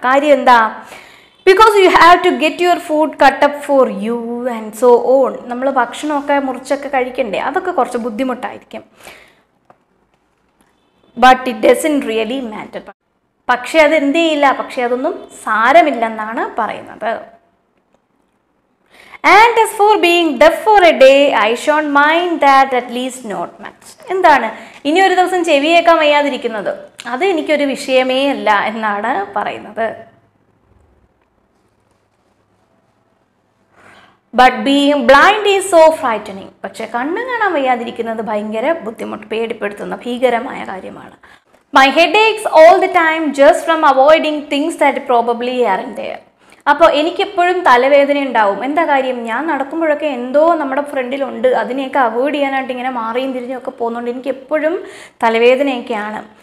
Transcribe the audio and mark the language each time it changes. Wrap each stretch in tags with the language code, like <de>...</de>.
<ml>കാര്യം എന്താ,</ml> <en>because you have to get your food cut up for you and so on.</en> <ml>നമ്മൾ ഭക്ഷണമൊക്കെ മുറിച്ചൊക്കെ കഴിക്കണ്ടേ, അതൊക്കെ കുറച്ച് ബുദ്ധിമുട്ടായിരിക്കും.</ml> <en>but it doesn't really matter.</en> <ml>പക്ഷെ അത് എന്ത് ചെയ്യില്ല, പക്ഷെ അതൊന്നും സാരമില്ലെന്നാണ് പറയുന്നത്.</ml> <en>And as for being deaf for a day, I shan't mind that, at least not much.</en> <ml>എന്താണ്, ഇനി ഒരു ദിവസം ചെവി കേൾക്കാൻ വയ്യാതിരിക്കുന്നത് അത് എനിക്കൊരു വിഷയമേ അല്ല എന്നാണ് പറയുന്നത്.</ml> <en>But being blind is so frightening.</en> <ml>പക്ഷെ കണ്ണ് കാണാൻ വയ്യാതിരിക്കുന്നത് ഭയങ്കര ബുദ്ധിമുട്ട്, പേടിപ്പെടുത്തുന്ന ഭീകരമായ കാര്യമാണ്.</ml> <en>My head aches all the time just from avoiding things that probably aren't there.</en> <ml>അപ്പോൾ എനിക്കെപ്പോഴും തലവേദന ഉണ്ടാവും. എന്താ കാര്യം, ഞാൻ നടക്കുമ്പോഴൊക്കെ എന്തോ നമ്മുടെ ഫ്രണ്ടിലുണ്ട്, അതിനെയൊക്കെ അവോയ്ഡ് ചെയ്യാനായിട്ട് ഇങ്ങനെ മാറിയും തിരിഞ്ഞൊക്കെ പോകുന്നുണ്ട് എനിക്ക് എപ്പോഴും തലവേദനയൊക്കെയാണ്.</ml>